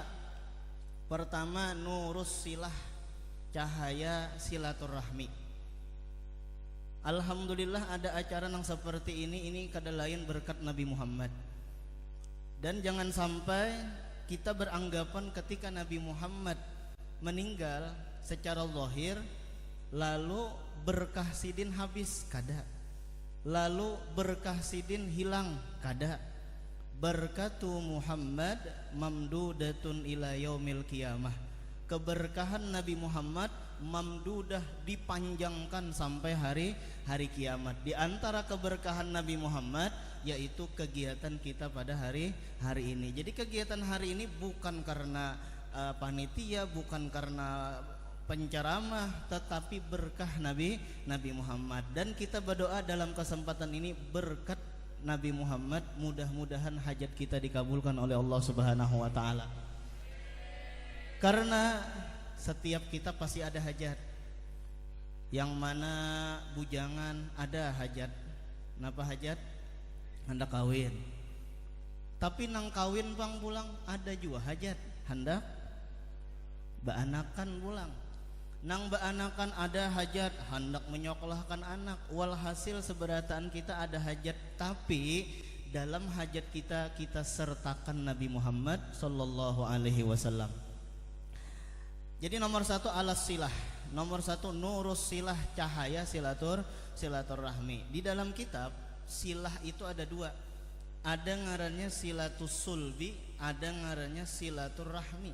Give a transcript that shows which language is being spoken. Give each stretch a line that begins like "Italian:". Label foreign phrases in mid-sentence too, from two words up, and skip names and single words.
Indonesian: Pertama,
Arabic: نور الصلة,
Indonesian: cahaya silaturahmi. Alhamdulillah ada acara yang seperti ini
Banjar: kada lain
Indonesian: berkat Nabi Muhammad. Dan jangan sampai kita beranggapan ketika Nabi Muhammad meninggal secara zahir lalu berkah sidin habis, kada. Lalu berkah sidin hilang, kada.
Arabic: بركة محمد ممدودة إلى يوم القيامة.
Indonesian: Keberkahan Nabi Muhammad mamdudah, dipanjangkan sampai hari kiamat. Di antara keberkahan Nabi Muhammad yaitu kegiatan kita pada hari ini. Jadi kegiatan hari ini bukan karena panitia, bukan karena penceramah, tetapi berkah Nabi Muhammad. Dan kita berdoa dalam kesempatan ini berkat Nabi Muhammad, mudah-mudahan hajat kita dikabulkan oleh
Arabic: الله سبحانه وتعالى.
Indonesian: Karena setiap kita pasti ada hajat. Yang mana bujangan ada hajat. Kenapa hajat? Hendak kawin.
Banjar: Tapi nang kawin bang pulang ada juga hajat. Hendak baanakan pulang. Nang baanakan ada hajat, hendak menyokolahkan anak. Walhasil seberataan kita ada hajat.
Indonesian: Tapi dalam hajat kita sertakan Nabi Muhammad
Arabic: صلى الله عليه وسلم.
Indonesian: Jadi nomor satu alas silah, nomor satu
Arabic: نور الصلة,
Indonesian: cahaya silaturahmi. Di dalam kitab silah itu ada dua, ada ngarannya
Arabic: صلة الصلب,
Indonesian: ada ngarannya silaturahmi.